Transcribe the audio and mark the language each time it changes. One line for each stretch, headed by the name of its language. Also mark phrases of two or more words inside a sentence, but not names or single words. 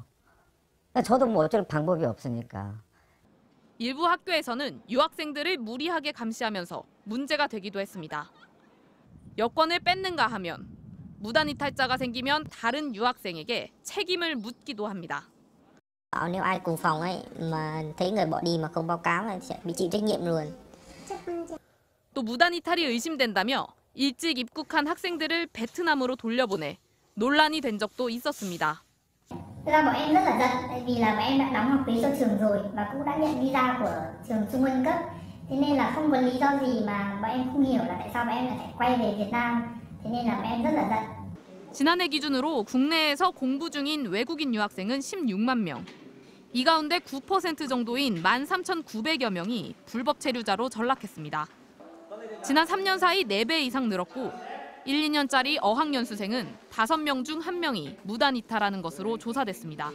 Korean: 저도 뭐 어쩔 방법이 없으니까. 일부 학교에서는 유학생들을 무리하게 감시하면서 문제가 되기도 했습니다. 여권을 뺏는가 하면 무단 이탈자가 생기면 다른 유학생에게 책임을 묻기도 합니다.
Vietnamese: Nếu ai cùng phòng ấy mà thấy người bỏ đi mà không báo cáo là sẽ bị chịu trách nhiệm luôn.
Korean: 또 무단 이탈이 의심된다며 일찍 입국한 학생들을 베트남으로 돌려보내 논란이 된 적도 있었습니다.
Vietnamese: Thực ra bọn em rất là giận, tại vì là bọn em đã đóng học phí cho trường rồi và cũng đã nhận visa của trường Trung ương cấp. Thế nên là không có lý do gì mà bọn em không hiểu là tại sao bọn em lại phải quay về Việt Nam. Thế nên là bọn em rất là giận.
Korean: 지난해 기준으로 국내에서 공부 중인 외국인 유학생은 16만 명. 이 가운데 9% 정도인 13,900여 명이 불법 체류자로 전락했습니다. 지난 3년 사이 4배 이상 늘었고 1, 2년짜리 어학연수생은 5명 중 1명이 무단 이탈하는 것으로 조사됐습니다.